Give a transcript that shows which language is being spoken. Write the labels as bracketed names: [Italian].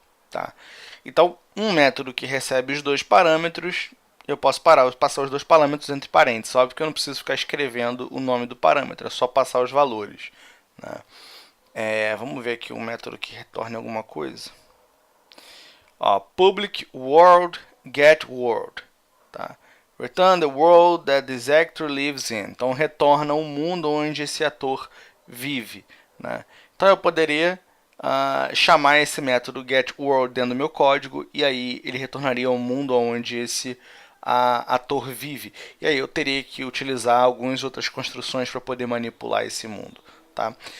[Portuguese] Tá? Então, um método que recebe os dois parâmetros, eu posso passar os dois parâmetros entre parênteses. Óbvio que eu não preciso ficar escrevendo o nome do parâmetro, é só passar os valores. Né? Vamos ver aqui um método que retorne alguma coisa. [English] Public world get world. [Portuguese] Tá? [English] Return the world that this actor lives in. [Portuguese] Então retorna o mundo onde esse ator vive. Né? Então eu poderia chamar esse método getWorld dentro do meu código e aí ele retornaria ao mundo onde esse ator vive. E aí eu teria que utilizar algumas outras construções para poder manipular esse mundo. Tá?